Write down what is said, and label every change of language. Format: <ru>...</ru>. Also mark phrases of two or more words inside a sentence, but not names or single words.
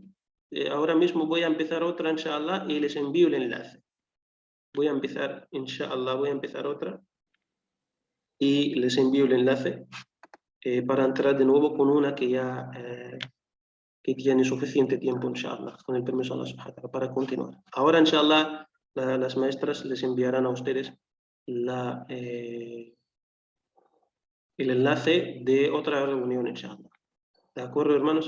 <es>Ahora mismo voy a empezar otra, inshallah, y les envío el enlace. Voy a empezar, inshallah, otra y les envío el enlace para entrar de nuevo con una que ya que tiene suficiente tiempo, inshallah, con el permiso de Allah</es> <ar>سبحانه وتعالى,</ar> <es>para continuar. Ahora, inshallah, las maestras les enviarán a ustedes el enlace de otra reunión, inshallah. ¿De acuerdo, hermanos?</es>